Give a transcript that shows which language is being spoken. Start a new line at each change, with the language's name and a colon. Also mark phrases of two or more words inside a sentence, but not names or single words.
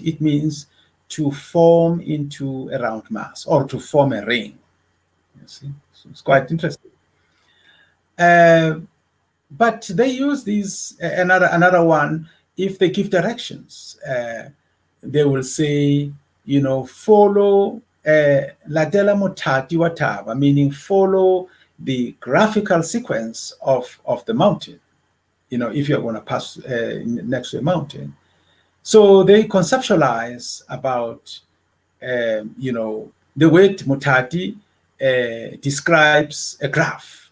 English: It means to form into a round mass or to form a ring. You see, so it's quite interesting. But they use these another one. If they give directions, they will say, follow
Southern Sotho: latela motati watava,
English: meaning follow the graphical sequence of the mountain. If you're going to pass next to a mountain. So they conceptualize about, the word mutati describes a graph.